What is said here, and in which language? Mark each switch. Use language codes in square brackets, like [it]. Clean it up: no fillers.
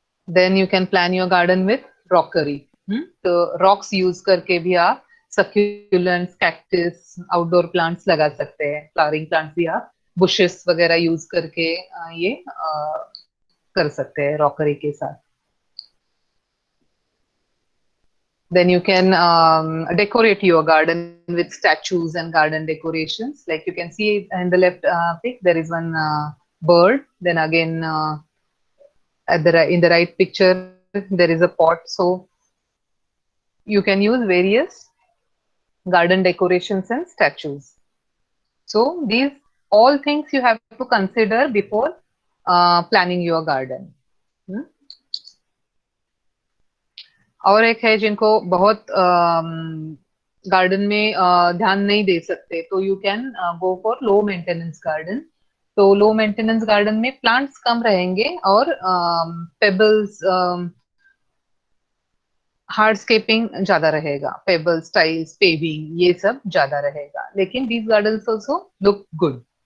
[en] Then you can plan your garden with rockery. [hi] तो rocks use करके भी आप सक्यूलेंट्स, कैक्टस, आउटडोर प्लांट्स लगा सकते हैं। फ्लावरिंग प्लांट्स भी आप बुशेस वगैरह यूज करके ये कर सकते हैं रॉकरी के साथ। [en] Then you can decorate your garden with statues and garden decorations. Like you can see in the left pic, there is one bird. Then again, in the right picture, there is a pot. So you can use various garden decorations and statues. So these all things you have to consider before planning your garden. [hi] और एक है जिनको बहुत garden में ध्यान नहीं दे सकते, [en] तो you can go for low maintenance garden. [hi] तो लो मेंटेनेंस गार्डन में प्लांट्स कम रहेंगे और पेबल्स, हार्डस्केपिंग ज्यादा रहेगा, पेबल्स, टाइल्स, पेविंग, ये सब ज्यादा रहेगा, [en] लेकिन these gardens also look good.